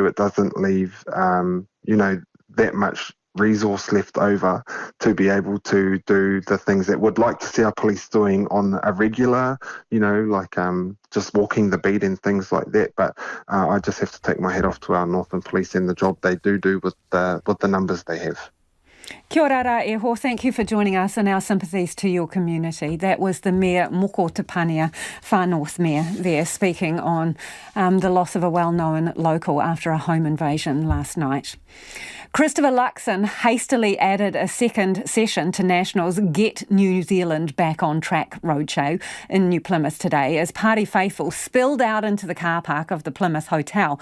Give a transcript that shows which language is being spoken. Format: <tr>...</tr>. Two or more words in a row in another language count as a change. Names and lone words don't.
<en>It doesn't leave, that much resource left over to be able to do the things that we'd like to see our police doing on a regular, like just walking the beat and things like that. But I just have to take my hat off to our Northern Police and the job they do with the numbers they have.</en> <mi>Kia ora rā e ho,</mi> <en>thank you for joining us, and our sympathies to your community. That was the Mayor Moko Tepania, Far North Mayor there, speaking on the loss of a well-known local after a home invasion last night. Christopher Luxon hastily added a second session to National's Get New Zealand Back on Track roadshow in New Plymouth today as party faithful spilled out into the car park of the Plymouth Hotel.</en>